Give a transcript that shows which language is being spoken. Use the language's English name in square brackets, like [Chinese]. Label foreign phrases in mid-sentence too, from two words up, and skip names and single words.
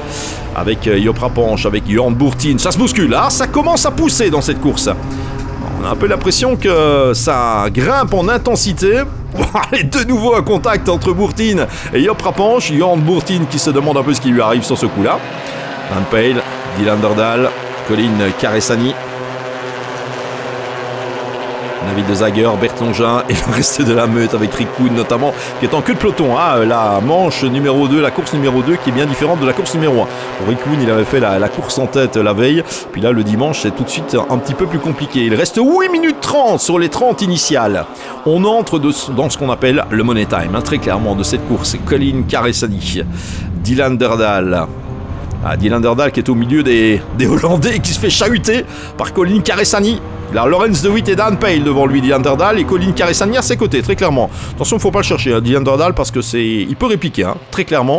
[French] Avec Joop Rapange, avec Jan Bourtine. Ça se bouscule. Ah, ça commence à pousser dans cette course. On a un peu l'impression que ça grimpe en intensité. Et de nouveau un contact entre Bourtine et Joop Rapange. Jan Bourtine qui se demande un peu ce qui lui arrive sur ce coup-là. Dan Pell, Dylan Derdal, Colin Caressani, David Dezager, Bertlongin et le reste de la meute avec Rick Kuhn notamment, qui est en queue de peloton. Ah, la manche numéro 2, la course numéro 2 qui est bien différente de la course numéro 1. Pour Rick Kuhn, il avait fait la course en tête la veille. Puis là, le dimanche, c'est tout de suite un petit peu plus compliqué. Il reste 8 minutes 30 sur les 30 initiales. On entre dans ce qu'on appelle le [English] money time, [French] hein, très clairement, de cette course. Colin Caressani, Dylan Derdal. Ah, Dylan Derdal qui est au milieu des Hollandais et qui se fait chahuter par Colin Caressani. Il a Lorenzo Witt et Dan Pell devant lui, Dylan Derdal, et Colin Caressani à ses côtés, très clairement. Attention, il ne faut pas le chercher, hein, Dylan Derdal, parce que il peut répliquer, hein, très clairement.